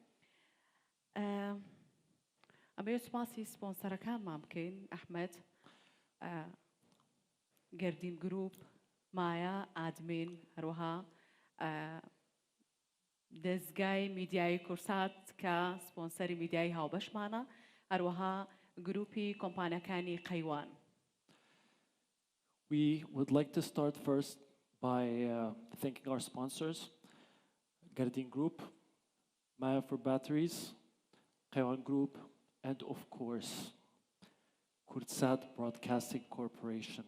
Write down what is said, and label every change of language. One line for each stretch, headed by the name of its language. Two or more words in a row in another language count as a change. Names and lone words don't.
Kurdish: ئەمەوێ سپاسی سپۆنسەرەکانمان بکەین ئەحمەد، گەردین گروپ، مایە ئادمین، هەروەها دەستگای میدیای کورسات کە سپۆنسەری میدیای هاوبەشمانە، هەروەها گروپی کۆمپانیەکانی قەیوان.
English: We would like to start first by thanking our sponsors, Gardin Group, Maya for Batteries, Qaiwan Group, and of course, Kurtsat Broadcasting Corporation.